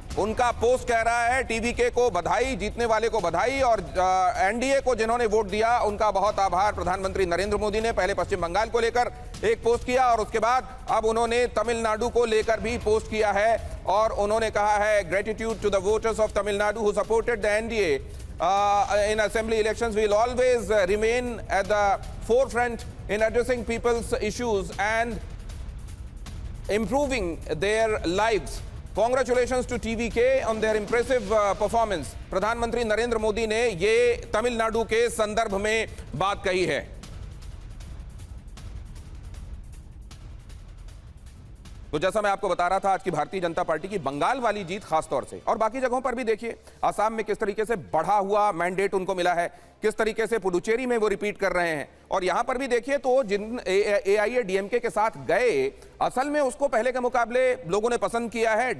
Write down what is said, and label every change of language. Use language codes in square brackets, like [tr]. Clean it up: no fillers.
[hi] उनका पोस्ट कह रहा है टीवीके को बधाई, जीतने वाले को बधाई और एनडीए को जिन्होंने वोट दिया उनका बहुत आभार। प्रधानमंत्री नरेंद्र मोदी ने पहले पश्चिम बंगाल को लेकर एक पोस्ट किया और उसके बाद अब उन्होंने तमिलनाडु को लेकर भी पोस्ट किया है और उन्होंने कहा है [en] Gratitude to the voters of Tamil Nadu who supported the NDA in assembly elections. We will always remain at the forefront in addressing people's issues and improving their lives. Congratulations to TVK on their impressive performance. [hi] प्रधानमंत्री नरेंद्र मोदी ने ये तमिलनाडु के संदर्भ में बात कही है। तो जैसा मैं आपको बता रहा था आज की भारतीय जनता पार्टी की बंगाल वाली जीत खासतौर से और बाकी जगहों पर भी देखिए, असम में किस तरीके से बढ़ा हुआ मैंडेट उनको मिला है, किस तरीके से पुडुचेरी में वो रिपीट कर रहे हैं और यहां पर भी देखिए तो जिन एआईएडीएमके के साथ गए असल में उसको पहले के मुकाबले लोगों ने पसंद किया है।